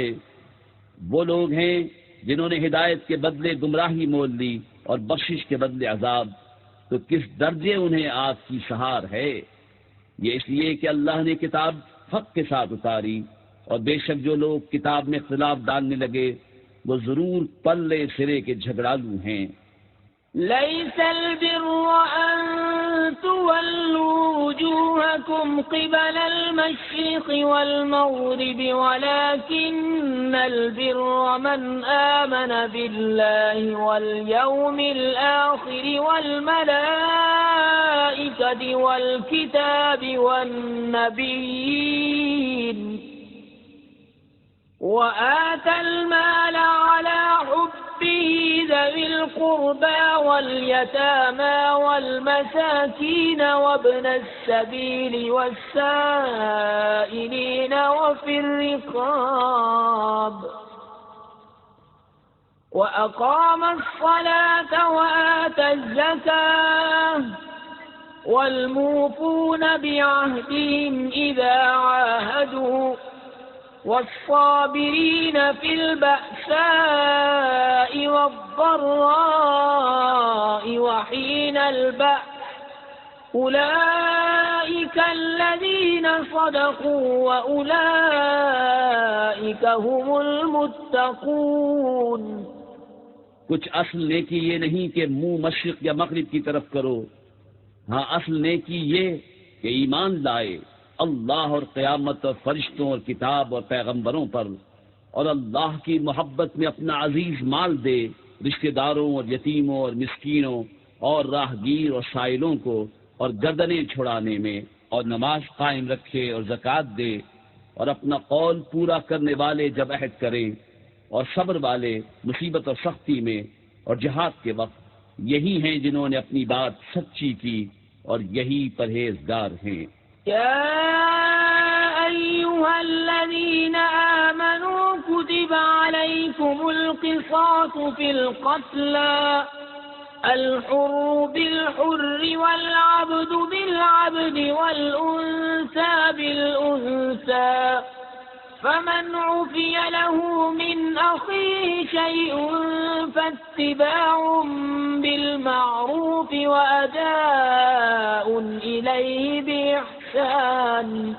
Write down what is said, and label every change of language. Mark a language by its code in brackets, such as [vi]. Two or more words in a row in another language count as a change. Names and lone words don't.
[ur] وہ لوگ ہیں جنہوں نے ہدایت کے بدلے گمراہی مول لی اور بخشش کے بدلے عذاب، تو کس درجے انہیں آگ کی سہار ہے. یہ اس لیے کہ اللہ نے کتاب حق کے ساتھ اتاری اور بے شک جو لوگ کتاب میں اختلاف ڈالنے لگے وہ ضرور پلّے سرے کے جھگڑالو ہیں. [ar] ليس البر أن تولوا وجوهكم قبل المشرق والمغرب ولكن البر من آمن بالله واليوم الآخر وال ملائكة والكتاب والنبيين وآتى المال على حبه ذوي القربى واليتامى والمساكين وابن السبيل والسائلين وفي الرقاب وأقام الصلاة وآتى الزكاة والموفون بعهدهم إذا عاهدوا والصابرين في البأساء والضراء وحين البأس أولئك الذين صدقوا وأولئك هم المتقون। [ur] کچھ اصل نیکی یہ نہیں کہ منہ مشرق یا مغرب کی طرف کرو. ہاں، اصل نیکی یہ کہ ایمان لائے اللہ اور قیامت اور فرشتوں اور کتاب اور پیغمبروں پر اور اللہ کی محبت میں اپنا عزیز مال دے رشتہ داروں اور یتیموں اور مسکینوں اور راہگیر اور سائلوں کو، اور گردنیں چھڑانے میں، اور نماز قائم رکھے اور زکات دے، اور اپنا قول پورا کرنے والے جب عہد کریں، اور صبر والے مصیبت اور سختی میں اور جہاد کے وقت. یہی ہیں جنہوں نے اپنی بات سچی کی اور یہی پرہیزگار ہیں. [ar] أيها الذين آمنوا كتب عليكم القصاص في ال قتلى الحر بالحر والعبد بالعبد والأنثى بالأنثى فمن عفي له من أخيه شيء فاتباع بالمعروف وأداء إليه بإحسان